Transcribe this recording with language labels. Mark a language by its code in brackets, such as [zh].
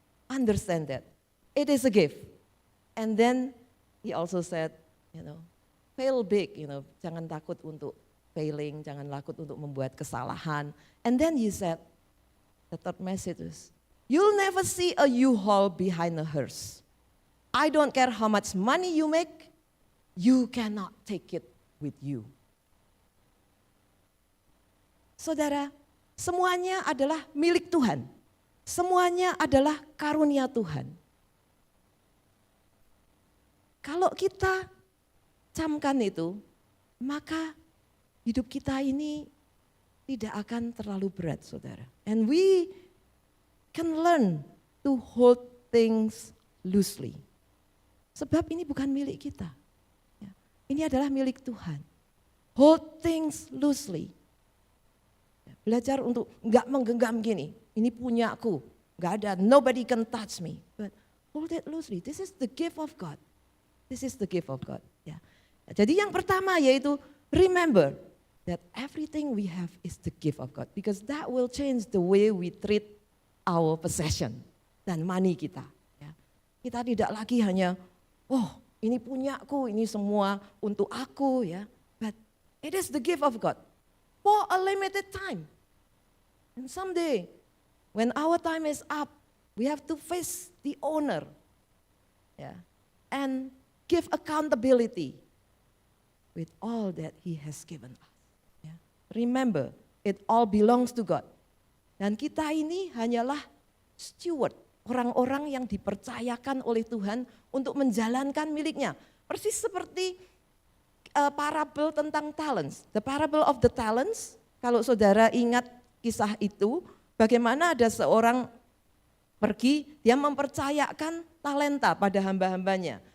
[en] Understand that. It is a gift. And then he also said, fail big, [id] jangan takut untuk failing, jangan takut untuk membuat kesalahan. [en] And then he said, the third message is, you'll never see a U-Haul behind a hearse. I don't care how much money you make, you cannot take it with you. [id] Saudara, semuanya adalah milik Tuhan. Semuanya adalah karunia Tuhan. Kalau kita camkan itu, maka hidup kita ini tidak akan terlalu berat, saudara. [en] And we can learn to hold things loosely. [id] Sebab ini bukan milik kita. Ini adalah milik Tuhan. [en] Hold things loosely. [id] Belajar untuk enggak menggenggam gini, ini punyaku, enggak ada, [en] nobody can touch me. But hold it loosely, this is the gift of God. This is the gift of God. [id] Ya. Jadi yang pertama yaitu [en] remember that everything we have is the gift of God. Because that will change the way we treat our possession [id] dan [en] money [id] kita. Ya. Kita tidak lagi hanya, ini punyaku, ini semua untuk aku. Ya. [en] But it is the gift of God for a limited time. And someday, when our time is up, we have to face the owner, and give accountability with all that He has given us. Remember, it all belongs to God. [id] Dan kita ini hanyalah steward, orang-orang yang dipercayakan oleh Tuhan untuk menjalankan miliknya. Persis seperti parable tentang talents. [en] The parable of the talents, [id] kalau saudara ingat kisah itu, bagaimana ada seorang pergi, dia mempercayakan talenta pada hamba-hambanya.